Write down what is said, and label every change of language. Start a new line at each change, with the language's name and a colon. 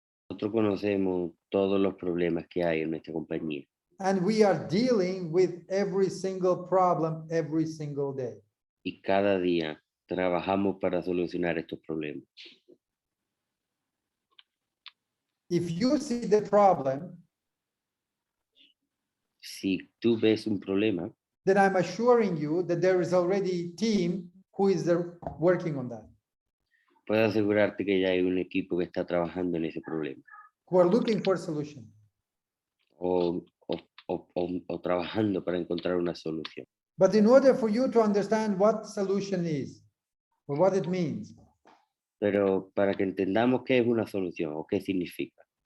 Spanish: Nosotros conocemos todos los problemas que hay en nuestra compañía
English: And we are dealing with every single problem every single day.
Spanish: y cada día trabajamos para solucionar estos problemas.
English: If you see the problem,
Spanish: Si tú ves un problema,
English: then I'm assuring you that there is already a team who is there working on that,
Spanish: puedo asegurarte que ya hay un equipo que está trabajando en ese problema
English: who are looking for a solution.
Spanish: o trabajando para encontrar una solución.
English: But in order for you to understand what solution is or what it means,
Spanish: Pero para que entendamos qué es una solución o qué significa.